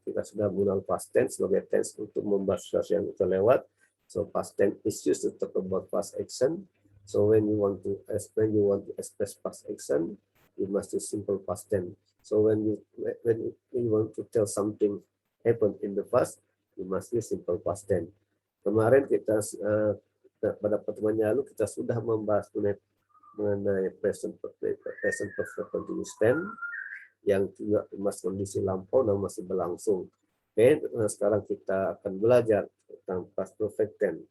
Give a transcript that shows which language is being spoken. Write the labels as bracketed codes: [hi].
[id] Kita sudah menggunakan past tense sebagai tense untuk membahas sesuatu yang terlewat. [en] So past tense is used to talk about past action. So when you want to express past action, you must use simple past tense. So when you want to tell something happened in the past, we must use simple past tense. [id] Kemarin kita pada pertemuan lalu kita sudah membahas mengenai present perfect continuous tense yang juga masih kondisi lampau dan masih berlangsung. Oke, sekarang kita akan belajar tentang past perfect tense.